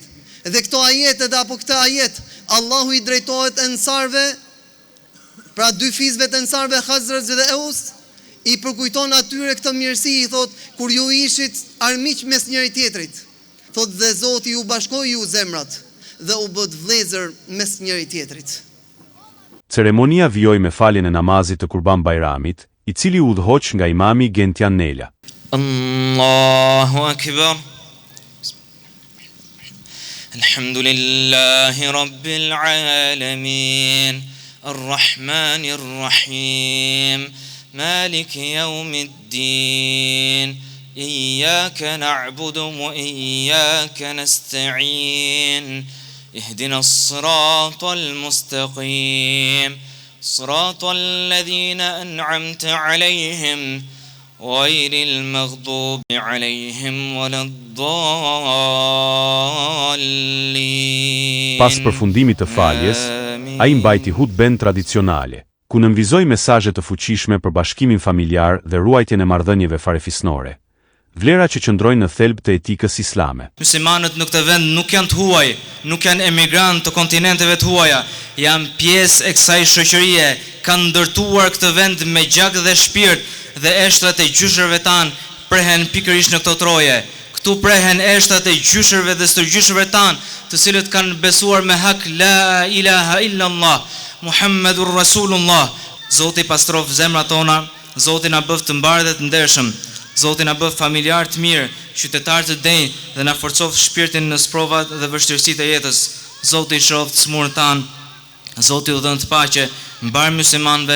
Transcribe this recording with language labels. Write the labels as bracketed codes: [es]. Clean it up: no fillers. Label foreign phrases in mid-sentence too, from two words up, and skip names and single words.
[sq] Dhe këto ajete dhe apo këtë ajet, Allahu i drejtohet ensarve, pra dy fizve të ensarve Khazraj dhe Eus, i përkujton atyre këtë mirësi, i thot, kur ju ishit armiq mes njëri tjetrit. Thot dhe Zoti ju bashkoi ju zemrat dhe u bët vëllezër mes njëri tjetrit. Ceremonia vijoi me faljen e namazit të Kurban Bayramit, i cili u udhëhoq nga imami Gentjan Nela. [ar] الله أكبر. الحمد لله رب العالمين، الرحمن الرحيم, مالك يوم الدين، إياك نعبد وإياك نستعين، اهدنا الصراط المستقيم، صراط الذين أنعمت عليهم، غير المغضوب عليهم ولا الضالين. [sq] Pas përfundimit të faljes, ai mbajti hutben tradicionale, ku nënvizoi mesazhe të fuqishme për bashkimin familjar dhe ruajtjen e marrëdhënieve farefisnore, vlera që qëndrojnë në thelb të etikës islame. Muslimanët në këtë vend nuk janë të huaj, nuk janë emigrantë të kontinenteve të huaja, janë pjesë e kësaj shoqërie, kanë ndërtuar këtë vend me gjak dhe shpirt dhe eshtrat e gjyshërve tanë prehen pikërisht në këto troje. Këtu prehen eshtrat e gjyshërve dhe stërgjyshërve tanë, të cilët kanë besuar me hak [ar] لا إله إلا الله، محمد رسول الله. [sq] Zoti pastrof zemrat tona, Zoti na bëft të mbarë dhe të ndershëm. Zoti na bëf familjar të mirë, qytetar të denj dhe na forcof shpirtin në sprovat dhe vështirësitë e jetës. Zoti i shroft smurën tanë, Zoti u dhënë të paqe mbar muslimanëve.